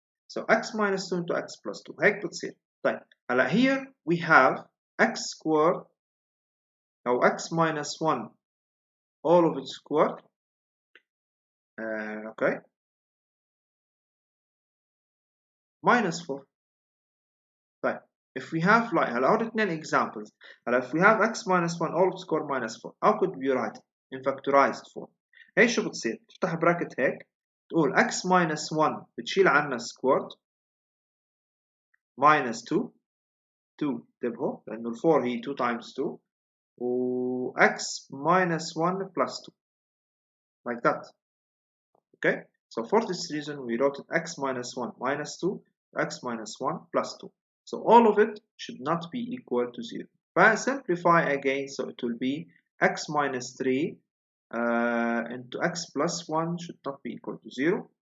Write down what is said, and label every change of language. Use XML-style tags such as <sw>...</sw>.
<en>So x minus 2 into x plus 2</en> <ar>هيك بتصير. طيب هلا</ar> <en>here we have x squared أو x minus 1 all of it squared. Okay, minus 4. طيب if we have like</en> <ar>هلا هول اثنين</ar> <en>examples. هلا if we have x minus 1 all of square minus 4, how could we write it in factorized form?</en> <ar>هي شو بتصير؟ تفتح براكت هيك تقول x minus 1 بتشيل عنا squared minus 2 تنتبهوا لأنه ال 4 هي 2 times 2 و x minus 1 plus 2</ar> <en>like that. Okay, so for this reason we wrote it x minus 1 minus 2 x minus 1 plus 2. So all of it should not be equal to 0. But simplify again, so it will be x minus 3 into x plus 1 should not be equal to 0.</en>